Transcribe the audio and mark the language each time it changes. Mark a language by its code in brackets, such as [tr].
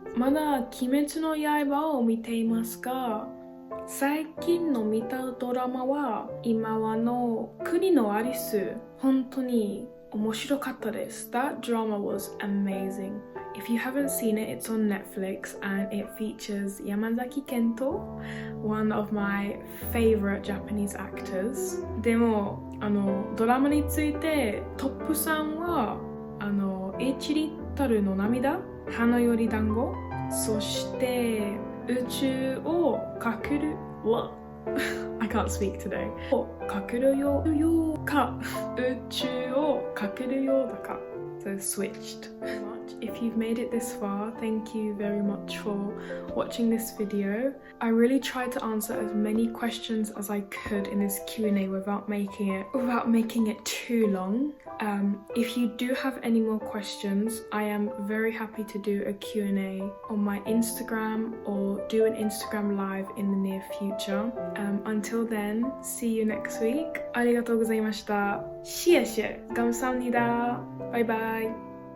[ja] まだ鬼滅の刃を見ていますか？最近の見たドラマは今はの国のアリス、本当に面白かったです。 [en] That drama was amazing. If you haven't seen it, it's on Netflix and it features Yamazaki Kento, one of my favorite Japanese actors. [ja] でも、ドラマについてトップ3は1リットルの涙、花より団子、そして宇宙をかける [en] I can't speak today [ja] をかけるよか宇宙をかけるよだか [en] So switched. If you've made it this far, thank you very much for watching this video. I really tried to answer as many questions as I could in this Q&A without making it too long. If you do have any more questions, I am very happy to do a Q&A on my Instagram or do an Instagram live in the near future. Until then, see you next week. [ja] ありがとうございました。 [zh] 谢谢， [ko] 감사합니다。 [zh] 拜拜。